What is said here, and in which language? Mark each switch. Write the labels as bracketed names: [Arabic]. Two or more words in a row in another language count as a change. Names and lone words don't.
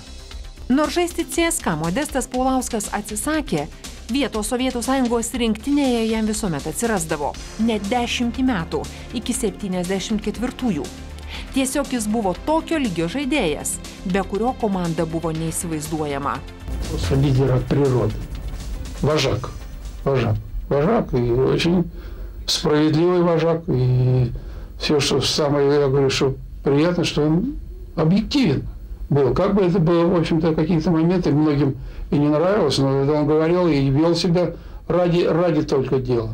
[Lithuanian] Nors žaisti CSKA Modestas Paulauskas atsisakė, vietos Sovietų Sąjungos rinktinėje jam visuomet atsirasdavo. Net 10 metų, iki 74-ųjų. Tiesiog jis buvo tokio lygio žaidėjas, be kurio komanda buvo neįsivaizduojama. [Russian] Лидер от природы. Вожак. Вожак и очень справедливый вожак. И все, что самое, я говорю, что приятно, что он объективен был. Как бы это было, в общем-то, какие-то моменты многим и не нравилось, но он говорил и вел себя ради только дела.